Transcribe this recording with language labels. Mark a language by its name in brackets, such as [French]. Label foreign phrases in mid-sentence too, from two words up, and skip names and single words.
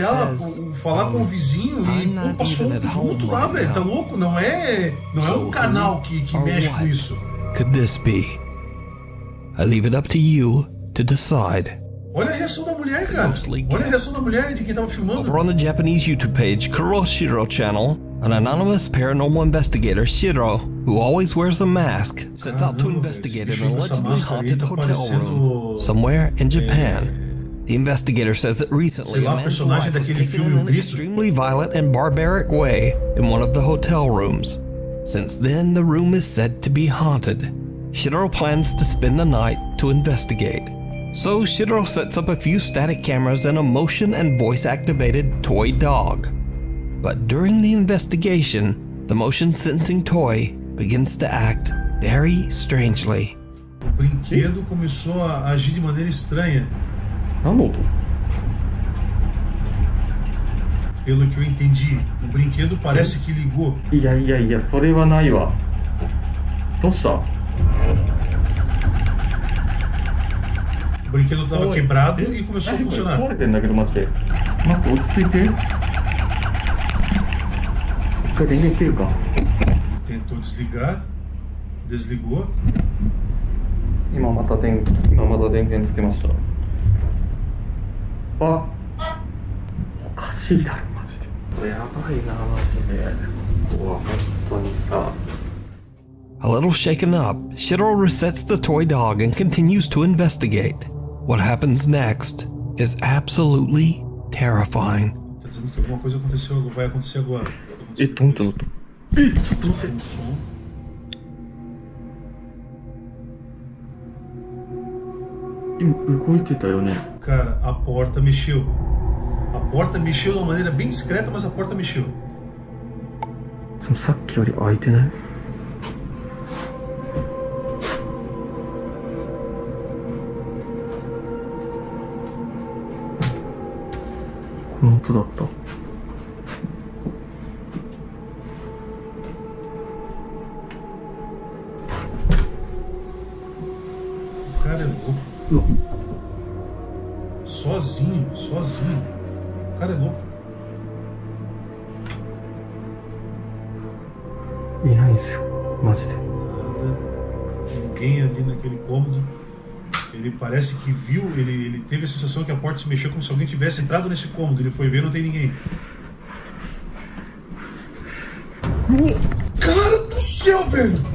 [Portuguese] olhar, [English] says, [Portuguese] falar com o vizinho e [English] I'm [Portuguese] pô, [English] not [Portuguese] passou [English] even [Portuguese] um [English] at home [Portuguese] vulto lá, [English] right [Portuguese] velho. Tá [English] now. [Portuguese] louco? Não é [English] So [Portuguese] um canal que [English] or [Portuguese] mexe [English] what [Portuguese] com isso. [English] could this be? I leave it up to you to decide. [Portuguese] Olha a reação da mulher, cara. Olha a reação da mulher de quem tava filmando. [English] Over on the Japanese YouTube page Kuroshiro channel, an anonymous paranormal investigator, Shiro, who always wears a mask, sets out to investigate an allegedly haunted hotel room somewhere in Japan. The investigator says that recently a man's life was taken in an extremely violent and barbaric way in one of the hotel rooms. Since then, the room is said to be haunted. Shiro plans to spend the night to investigate. So Shiro sets up a few static cameras and a motion and voice-activated toy dog. But during the investigation, the motion-sensing toy begins to act very strangely. [Portuguese] O brinquedo começou a agir de maneira estranha. Pelo que eu entendi, o brinquedo parece que ligou. [Japanese] いやいやいや、それはないわ。どうした？ [Portuguese] O brinquedo estava quebrado e começou a funcionar. [Japanese] 壊れてんだけどマジで。待って、落ち着いて。一回電源切るか。 [Portuguese] Tentou desligar, desligou. [Japanese] 今また電源つけました。あ、おかしいだろマジで。これやばいなマジで。うわ、本当にさ。 [English] A little shaken up, Shiro resets the toy dog and continues to investigate. What happens next is absolutely terrifying. [Portuguese] Tá dizendo que alguma coisa aconteceu, vai acontecer agora. [Japanese] え、どんとどんと。え、ちょっと待って。 [Portuguese] Um som. Cara, a porta mexeu. A porta mexeu de uma maneira bem discreta, mas a porta mexeu. [Japanese] さっきより開いてない？この音だった。 [Portuguese] Cara, é louco. Sozinho. O cara é louco. [Japanese] いないですよ、マジで。 [Portuguese] Nada. Ninguém ali naquele cômodo. Ele parece que viu, ele teve a sensação que a porta se mexeu como se alguém tivesse entrado nesse cômodo. Ele foi ver, não tem ninguém. Cara do céu, velho!